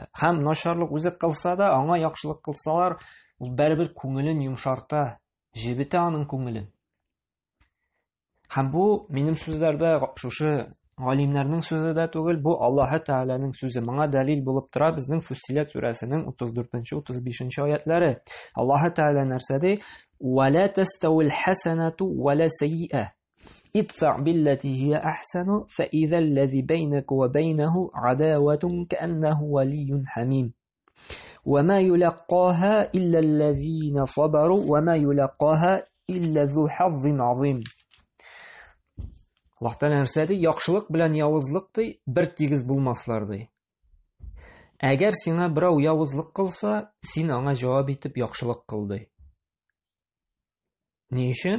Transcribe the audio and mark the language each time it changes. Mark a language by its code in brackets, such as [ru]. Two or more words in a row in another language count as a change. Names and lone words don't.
[tt] Һәм начарлык үзе кылса да, аңа яхшылык кылсалар, ул барыбер күңелен йомшарта, җибетә аның күңелен. Һәм бу минем сүзләрдә шушы галимнәрнең сүзе дә түгел, бу Аллаһ Тәгаләнең сүзе. Моңа дәлил булып тора безнең Фуссилат сүрәсенең 34-35 аятлары. Аллаһ Тәгалә нәрсә ди? [ar] "ولا تستوي الحسنة ولا السيئة. ادفع بالتي هي أحسن فإذا الذي بينك وبينه عداوة كأنه ولي حميم. وما يلقاها إلا الذين صبروا وما يلقاها إلا ذو حظ عظيم." [tt] Аллаһ Тәгалә нәрсә ди? Яхшылык белән явызлык ди, бер тигез булмаслар ди. Әгәр сиңа берәү явызлык кылса, син аңа җавап итеп яхшылык кыл ди. Ни өчен?